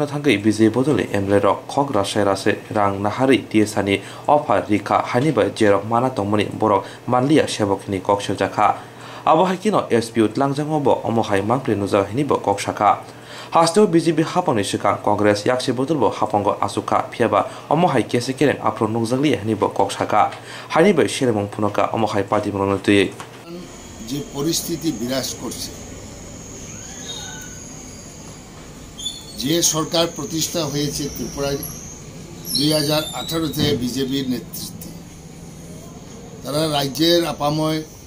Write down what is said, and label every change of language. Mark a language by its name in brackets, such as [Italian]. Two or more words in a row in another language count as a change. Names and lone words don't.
[Kok Borok] थांगै बिजे बदले एमएलए रक खग रासाय रासे रां नाहारि टीएसआरनि अफा रिखा हानिबाय जेरक माना तंमनि बरक मानलिया सेवकनि कक्ष जाखा आबहायकिनो एसपीयू लांजांगबो अमहाय मांप्रे नुजाहिनिबो कक्षाखा हास्तेव बीजेपी हापंनि सिगां कांग्रेस याक्से बदलबो हापंगो आसुखा फियाबा अमहाय केसे केरें आफ्रो नुजांगलि हनिबो कक्षाखा हानिबाय सेरेमं फुनका अमहाय पार्टी मनोनतयै [Bangla] যে পরিস্থিতি বিরাজ করছে যে সরকার প্রতিষ্ঠা হয়েছে ত্রিপুরায় 2018 তে বিজেপির নেতৃত্বে তারা রাজ্যের আপাময়